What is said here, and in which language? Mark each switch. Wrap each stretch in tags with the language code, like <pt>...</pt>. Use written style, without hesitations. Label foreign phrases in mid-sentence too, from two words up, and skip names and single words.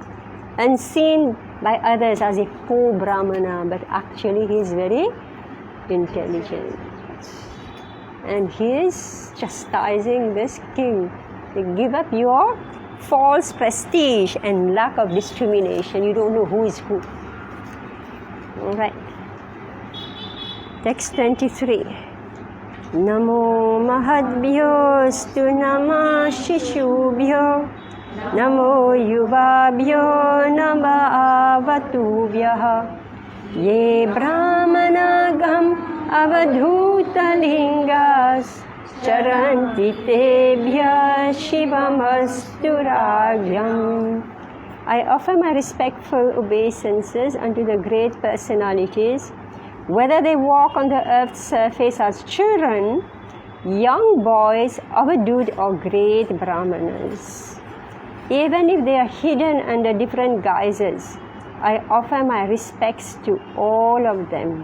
<en>Unseen by others as a poor Brahmana, but actually he is very intelligent. And he is chastising this king. You give up your false prestige and lack of discrimination. You don't know who is who. All right. Text 23.</en> <sa>Namo mahadbhyo stu nama shishubhyo Namo yuvabhyo nama avatubhyaha Ye brahmanagam avadhuta lingas Charanti tebhya shivamasturagyam.</sa> <en>I offer my respectful obeisances unto the great personalities, whether they walk on the earth's surface as children, young boys, avadut or great brahmanas. Even if they are hidden under different guises, I offer my respects to all of them.</en>